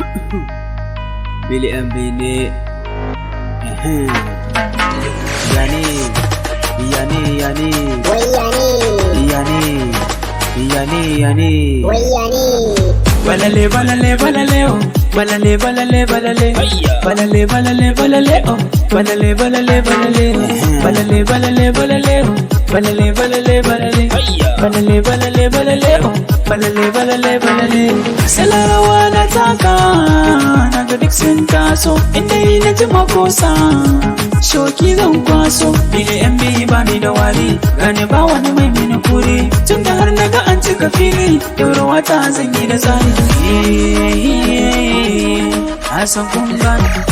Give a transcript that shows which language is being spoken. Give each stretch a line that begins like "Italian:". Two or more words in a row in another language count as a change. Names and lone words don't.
English: Billy and Billy. Yani, yani, yani. Wai yani. Yani, yani. Wai yani. Balale, balale, balale, oh. Balale, balale, balale. Balale, balale, balale, oh. Balale, balale, balale. Balale, balale, balale, oh. Balale, balale, balale. Balale, balale, balale, oh. Balale, balale, balale.
Hausa: Salarawa na taka, naga duk sun taso. Inda yi na ji makosa, shoki zan kwaso. Bile yan biyu ba ni da wari, gane ba wani mai mini kuri. Tun da har naga an cika fili, daura wata zan yi da tsari. Hasan kun gane.